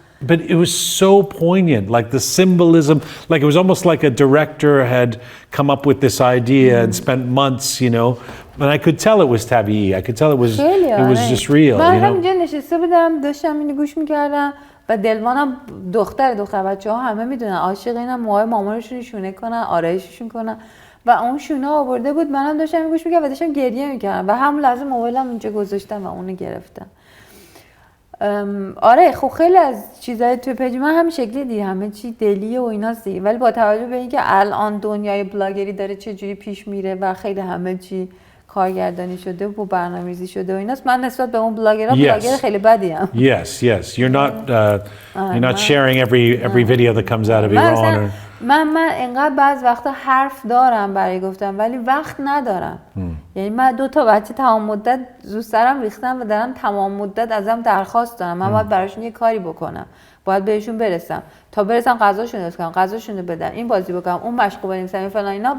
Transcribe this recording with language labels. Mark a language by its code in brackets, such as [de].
[en] But it was so poignant, like the symbolism, like it was almost like a director had come up with this idea and spent months, and I could tell it was tabi'i. I could tell it was just real. [fa] من همینجا نشسته بودم داشتم اینو گوش میکردم و دلوانم دختر بچه‌ها همه میدونن عاشق اینم، موهای مامانشون شونه کنن، آرایششون کنن و اون شونه آورده بود، منم داشتم گوش میکردم و داشتم گریه میکردم و همون لحظه موبایلم اونجا گذاشتم و اونو گرفتم. آره خب خیلی از چیزای توی پیج من همین شکلی دیگه، همه چی دلیه و ایناست دیگه، ولی با توجه به اینکه الان دنیای بلاگری داره چه جوری پیش میره و خیلی همه چی کارگردانی شده و برنامه‌ریزی شده و ایناست، من نسبت به اون بلاگر خیلی بدی ام. [en] Yes. You're not sharing every video that comes out of Iran. [fa] من انقدر بعض وقتا حرف دارم برای گفتم ولی وقت ندارم. یعنی من 2 تا بچه تمام مدت رو سرم ریختم و دارن تمام مدت ازم درخواست دارن من باید براشون یه کاری بکنم، باید بهشون برسم، تا برسم غذاشون درست کنم، غذاشون رو بدم، این بازی بکنم، اون مشق بنویسم، فلان اینا.